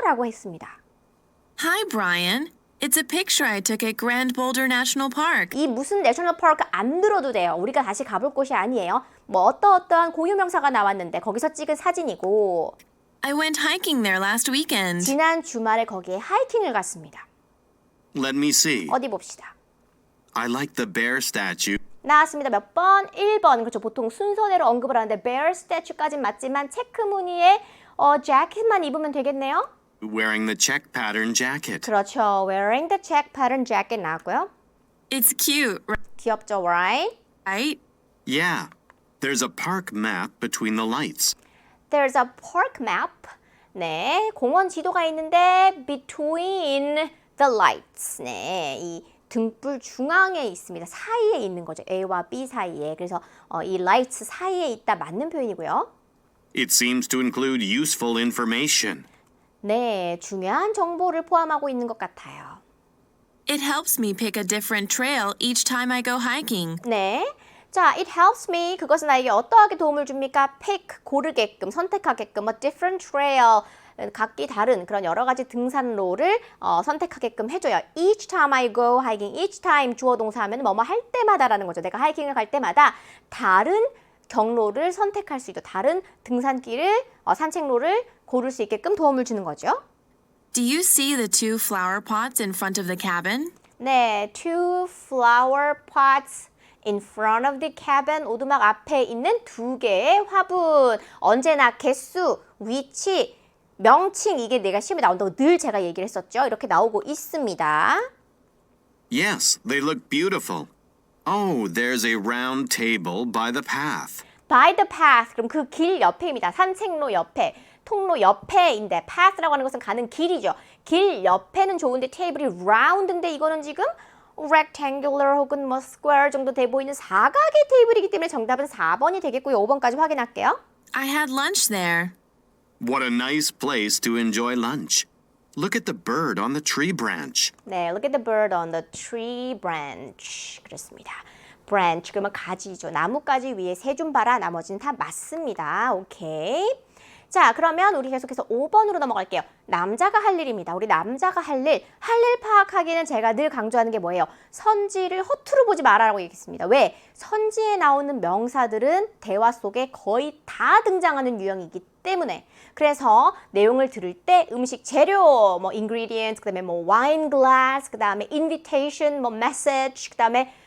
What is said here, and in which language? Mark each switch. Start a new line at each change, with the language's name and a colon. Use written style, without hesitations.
Korean: 라고 했습니다.
English: Hi, Brian. It's a picture I took at Grand Boulder National Park.
Korean: 이 무슨 내셔널 파크 안 들어도 돼요. 우리가 다시 가볼 곳이 아니에요. 뭐 어떠한 고유명사가 나왔는데 거기서 찍은 사진이고
English: I went hiking there last weekend.
Korean: 지난 주말에 거기에 하이킹을 갔습니다.
English: Let me see.
Korean: 어디 봅시다.
English: I like the bear statue.
Korean: 나왔습니다. 몇 번? 1번. 그렇죠. 보통 순서대로 언급을 하는데 bear statue까진 맞지만 체크 무늬의 자켓만 입으면 되겠네요.
English: Wearing the check pattern jacket.
Korean: 그렇죠.
English: Wearing the check pattern jacket
Korean: 나왔고요.
English: It's cute,
Korean: 귀엽죠,
English: right? right? Yeah. There's a park map between the lights. There's a park map.
Korean: 네, 공원 지도가 있는데
English: between the lights.
Korean: 네, 이 등불 중앙에 있습니다. 사이에 있는 거죠. A와 B 사이에. 그래서 이 lights 사이에 있다 맞는 표현이고요.
English: It seems to include useful information.
Korean: 네, 중요한 정보를 포함하고 있는 것 같아요.
English: It helps me pick a different trail each time I go hiking.
Korean: 네. 자,
English: it helps me.
Korean: 그것은 나에게 어떠하게 도움을 줍니까?
English: pick,
Korean: 고르게끔, 선택하게끔,
English: a different trail.
Korean: 각기 다른 그런 여러 가지 등산로를 선택하게끔 해줘요.
English: Each time I go hiking, each time
Korean: 주어 동사 하면 뭐뭐 할 때마다라는 거죠. 내가 하이킹을 갈 때마다 다른 경로를 선택할 수 있도록 다른 등산길을, 산책로를 고를 수 있게끔 도움을 주는 거죠.
English: Do you see the two flower pots in front of the cabin? 네, two flower pots in front of the cabin.
Korean: 오두막 앞에 있는 두 개의 화분. 언제나 개수, 위치, 명칭 이게 내가 시험에 나온다고 늘 제가 얘기를 했었죠. 이렇게 나오고 있습니다.
English: Yes, they look beautiful. Oh, there's a round table by the path. By the path.
Korean: 그럼 그 길 옆에입니다. 산책로 옆에, 통로 옆에인데 path라고 하는 것은 가는 길이죠. 길 옆에는 좋은데 테이블이 round인데 이거는 지금 rectangular 혹은 뭐 square 정도 돼 보이는 사각의 테이블이기 때문에 정답은 4번이 되겠고요. 5번까지 확인할게요.
English: I had lunch there. What a nice place to enjoy lunch. Look at the bird on the tree branch. 네, look at the bird on the tree branch.
Korean: 그렇습니다. branch 그러면 가지죠. 나뭇가지 위에 세 줌 봐라. 나머지는 다 맞습니다. 오케이. 자, 그러면 우리 계속해서 5번으로 넘어갈게요. 남자가 할 일입니다. 우리 남자가 할 일 파악하기는 제가 늘 강조하는 게 뭐예요? 선지를 허투루 보지 말아라고 얘기했습니다. 왜? 선지에 나오는 명사들은 대화 속에 거의 다 등장하는 유형이기 때문에 그래서 내용을 들을 때 음식 재료, 뭐 ingredients, 그다음에 뭐 wine glass, 그다음에 invitation, 뭐 message, 그다음에